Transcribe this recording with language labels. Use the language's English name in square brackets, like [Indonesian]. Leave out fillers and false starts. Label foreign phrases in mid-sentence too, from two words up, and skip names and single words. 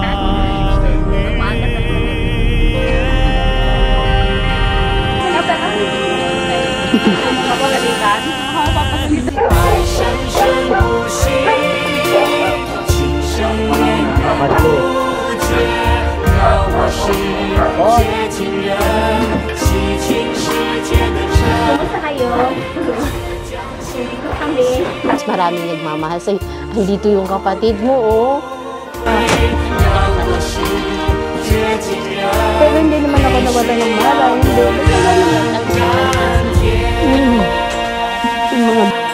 [Chinese] 爱生生不息，情深绵远不绝，让我是绝情人，洗清世界的尘。 [Filipino] Kumusta kayo? Kami. Mas maraming nagmamahal sa'yo. Andito yung kapatid mo, oh. Pero hindi naman ako nawala ng malay. Hindi. Yung mga...